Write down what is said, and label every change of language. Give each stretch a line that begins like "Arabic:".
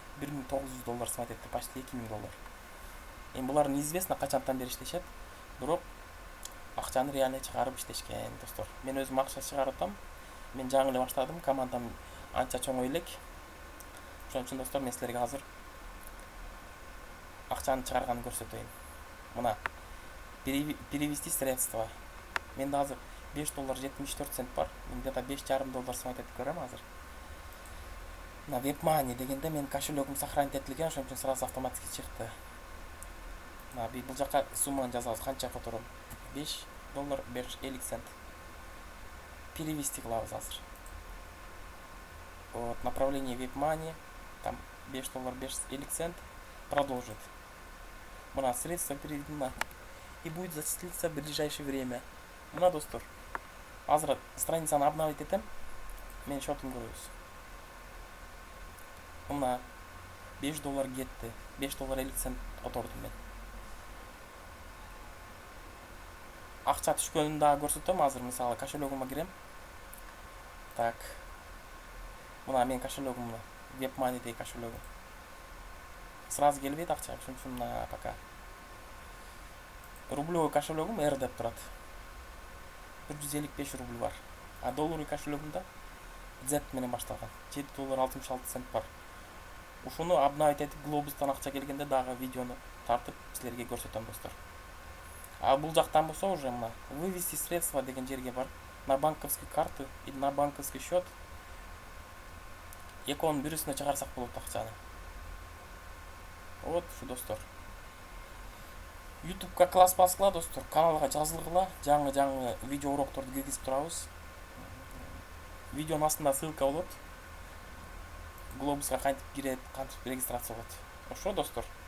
Kyrgyz: $1900 сымат этти, почти $2000. Эми булар неизвестно качантан бери иштешет, бирок акчаны реально чыгарып иштешкен достор. Мен өзүм акча чыгарып атам. Мен жаңы эле баштадым, командам анча чоң элек. Ошон үчүн достор, мен силерге азыр акчаны чыгарганын көрсөтөйүн.
Russian: Мына перевести средства.
Kyrgyz: Менде азыр $5.74 бар. Мен где-то $5,5 сымат этип көрөм азыр. На WebMoney дегенде менин кошелегим сохранить этилген, ошон үчүн
Russian: сразу автоматически
Kyrgyz: чыкты. Мына бул жака сумманы жазабыз, канча котором. $5.50. Перевести кылабыз азыр.
Russian: Вот, направление WebMoney, там $5.50. Продолжить. Мына средства переведено и будет зачислиться в ближайшее время.
Kyrgyz: Мына достор, азыр страницаны обновить этем. Мен счетум көрөбүз. Мына $5 кетти. $5.50 котордум мен. Акча түшкөнүн дагы көрсөтөм. Азыр мисалы кошелегиме кирем. Так. Мына менин кошелегим, WebMoney'деги кошелегим. Сразу келбейт акча, ошон үчүн мына пока. Рублевой кошелегим R деп турат. 155 рубль бар. А долларовый кошелегимде Z менен башталган. $7.66 бар. Ушуну обновить этип глобустан акча келгенде дагы видеону тартып силерге көрсөтөм достор. А бул жактан болсо уже мына
Russian: вывести средства
Kyrgyz: деген жерге бар.
Russian: На банковскую карту или на банковский счет.
Kyrgyz: Экөөнүн бирисине чыгарсак болот акчаны. Вот ушу достор. YouTube'га класс баскыла достор, каналга жазылгыла, жаңы видео урокторду киргизип турабыз. Видеонун астында ссылка болот. Глобуска кантип кирип, кантип регистрация болот. Ошо достор.